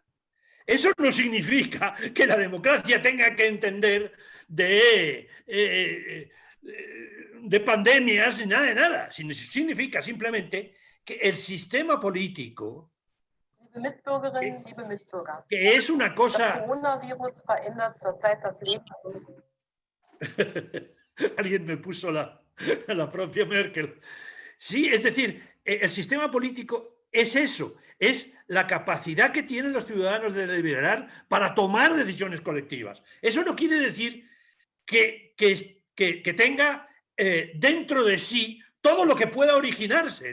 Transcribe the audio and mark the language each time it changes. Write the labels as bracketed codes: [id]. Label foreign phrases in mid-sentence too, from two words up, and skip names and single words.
[es] Eso no significa que la democracia tenga que entender de pandemias ni nada de nada. Significa simplemente que el sistema político, [de] Liebe Mitbürgerinnen, liebe Mitbürger, [es] que es una [de] das [es] cosa... [de] Coronavirus verändert zurzeit das Leben. [es] Alguien me puso la propia Merkel. Sí, es decir, el sistema político es eso, es la capacidad que tienen los ciudadanos de deliberar para tomar decisiones colectivas. Eso no quiere decir que tenga dentro de sí todo lo que pueda originarse.